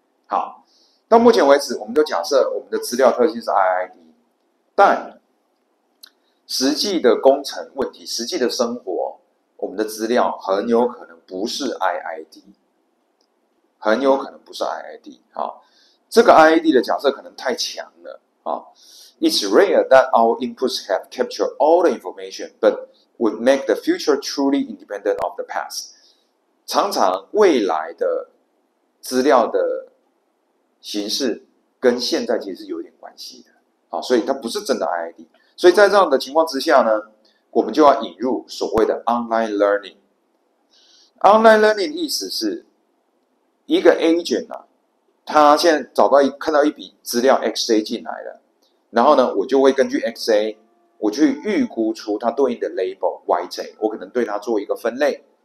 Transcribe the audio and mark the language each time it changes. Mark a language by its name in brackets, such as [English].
[Chinese] 好，到目前为止，我们就假设我们的资料特性是 IID， 但实际的工程问题、实际的生活，我们的资料很有可能不是 IID， 很有可能不是 IID。好，这个 IID 的假设可能太强了啊。 [English] It's rare that our inputs have captured all the information, but would make the future truly independent of the past。 [Chinese] 常常未来的资料的形式跟现在其实是有点关系的，好，所以它不是真的 IID。所以在这样的情况之下呢，我们就要引入所谓的 online learning。online learning 意思是一个 agent 他现在看到一笔资料 XA 进来了，然后呢，我就会根据 XA 我去预估出它对应的 label YJ， 我可能对它做一个分类。